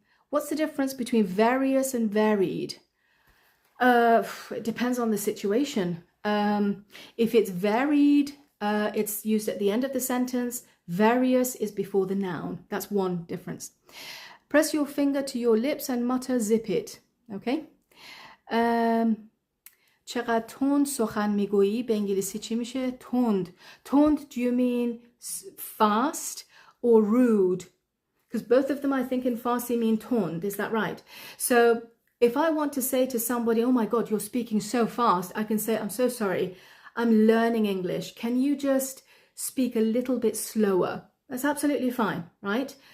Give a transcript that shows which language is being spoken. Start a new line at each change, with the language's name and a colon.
English: What's the difference between various and varied? It depends on the situation. If it's varied, it's used at the end of the sentence. Various is before the noun. That's one difference. Press your finger to your lips and mutter zip it. Okay.
Persian: چقدر تند سخن میگویی به انگلیسی چی میشه؟ تند.
English: Tond, do you mean fast or rude? Because both of them I think in Farsi mean tond. Is that right? So if I want to say to somebody, oh my God, you're speaking so fast, I can say, I'm so sorry, I'm learning English. Can you just speak a little bit slower? That's absolutely fine, right?